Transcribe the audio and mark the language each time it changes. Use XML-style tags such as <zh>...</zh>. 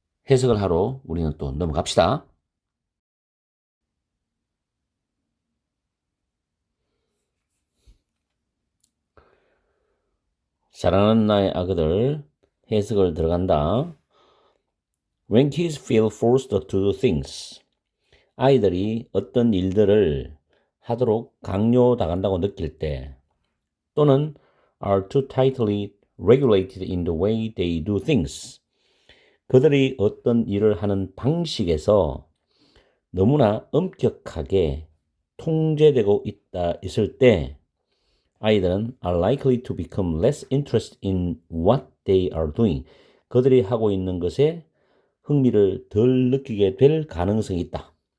<ko>해석을 하러 우리는 또 넘어갑시다. 사랑하는 나의 아그들 해석을 들어간다.</ko> <en>When kids feel forced to do things.</en> <ko>아이들이 어떤 일들을 하도록 강요당한다고 느낄 때 또는</ko> <en>are too tightly regulated in the way they do things.</en> <ko>그들이 어떤 일을 하는 방식에서 너무나 엄격하게 통제되고 있을 때 아이들은</ko> <en>are likely to become less interested in what they are doing.</en> <ko>그들이 하고 있는 것에 흥미를 덜 느끼게 될 가능성이 있다.</ko>